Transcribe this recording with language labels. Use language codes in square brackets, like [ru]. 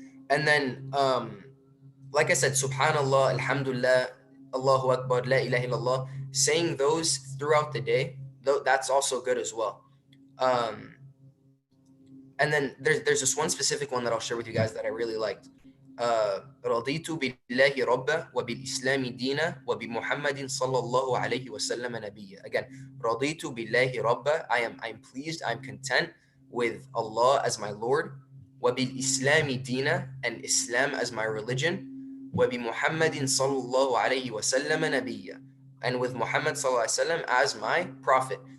[en] And then like I said, subhanallah, alhamdulillah, Allahu akbar, la ilaha illallah, saying those throughout the day, though, that's also good as well. And then there's this one specific one that I'll share with you guys that I really liked. [ar] رضيت بالله ربا وبالإسلام دينا وبمحمد صلى الله عليه وسلم نبيا. [en] Again, [ar] رضيت بالله ربا, [en] I'm pleased, I'm content with Allah as my Lord, [ar] وبالإسلام دينا, [en] and Islam as my religion, [ar] وبمحمد صلى الله عليه وسلم نبيا, [en] and with Muhammad [ar] صلى الله عليه وسلم [en] as my prophet.